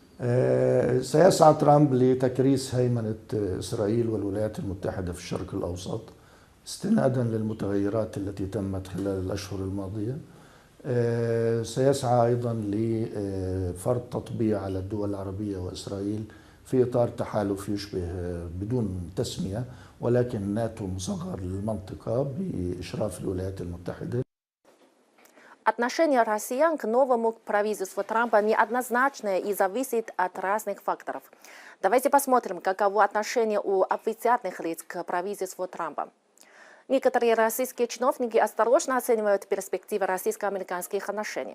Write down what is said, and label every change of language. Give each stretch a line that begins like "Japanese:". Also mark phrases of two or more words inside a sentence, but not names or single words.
Arabic: سيسعى ترامب لتكريس هيمنة إسرائيل والولايات المتحدة في الشرق الأوسط استنادا للمتغيرات التي تمت خلال الأشهر الماضية. سيسعى أيضا لفرض تطبيع على الدول العربية وإسرائيل في إطار تحالف يشبه بدون تسمية ولكن ناتو مصغر للمنطقة بإشراف الولايات المتحدة.
Russian: Отношение россиян к новому правительству Трампа неоднозначное и зависит от разных факторов. Давайте посмотрим, каково отношение у официальных лиц к правительству Трампа. Некоторые российские чиновники осторожно оценивают перспективы российско-американских отношений.